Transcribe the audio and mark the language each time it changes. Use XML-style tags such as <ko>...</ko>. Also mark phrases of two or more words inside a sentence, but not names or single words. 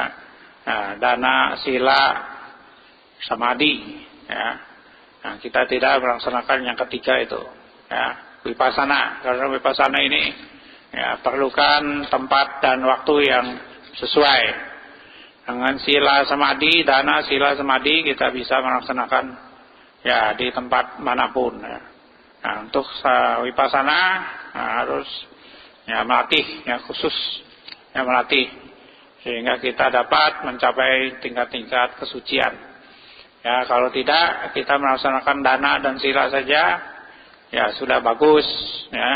<id>Nah,</id> <pi>dana, sila, samadhi,</pi> <id>ya. Nah, kita tidak melaksanakan yang ketiga itu, ya. Vipassana, karena Vipassana ini, ya, perlukan tempat dan waktu yang sesuai. Dengan</id> <pi>sila samadhi, dana sila samadhi</pi> <id>kita bisa melaksanakan, ya, di tempat manapun, ya. Nah, untuk Vipassana harus, ya, melatih, ya, khusus, ya, melatih sehingga kita dapat mencapai tingkat-tingkat kesucian. Ya, kalau tidak kita melaksanakan dana dan sila saja, ya, sudah bagus, ya.</id>